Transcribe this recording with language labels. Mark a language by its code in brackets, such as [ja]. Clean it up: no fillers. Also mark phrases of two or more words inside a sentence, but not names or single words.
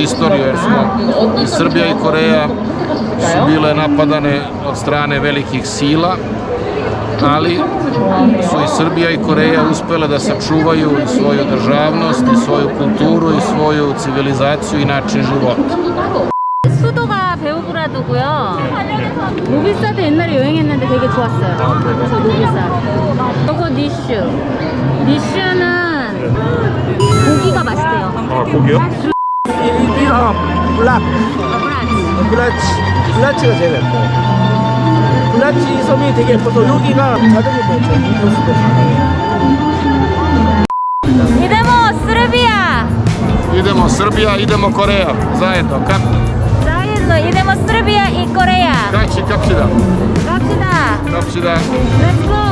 [sr] istoriju, jer smo i Srbija i Koreja su bile napadane od strane velikih sila, ali su i Srbija i Koreja uspjele da sačuvaju svoju državnost, i svoju kulturu, i svoju civilizaciju i način života. [ko] 수도가 베오그라드고요. 노비사도 옛날에 여행했는데 되게 좋았어요. 그래서 노비사. 그리고 니슈는 고기가 맛있대요. 아, 고기요? 블라치가 제일 예뻐요. 블라치 섬이 되게 예뻐서 여기가 자전거 보죠. [sr] Idemo Srbija. Idemo Srbija, idemo Koreja, zajedno. Zajedno idemo Srbija i Koreja. [ko] Kapsida. 갑시다. Kapsida. [en] Let's